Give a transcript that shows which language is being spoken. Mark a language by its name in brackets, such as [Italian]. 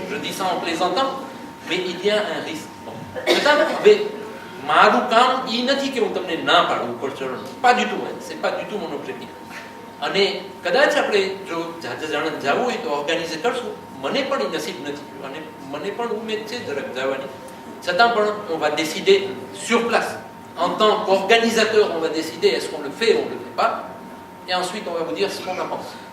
[French] Je dis ça en plaisantant, mais il y a un risque. [Gujarati] હવે મારું કામ એ નથી કે હું તમને ના પાડું ઉપર ચડવાનું, [French] pas du tout, c'est pas du tout mon objectif. [Gujarati] અને કદાચ આપણે જો જાણન જવું હોય તો ઓર્ગેનાઇઝ કરશું. મને પણ એ નસીબ નથી અને મને પણ ઉમેદ છે જરાક જવાની, છતાં પણ [French] on va décider sur place. En tant qu'organisateur, on va décider est-ce qu'on le fait ou on ne le fait pas, et ensuite on va vous dire ce qu'on en pense.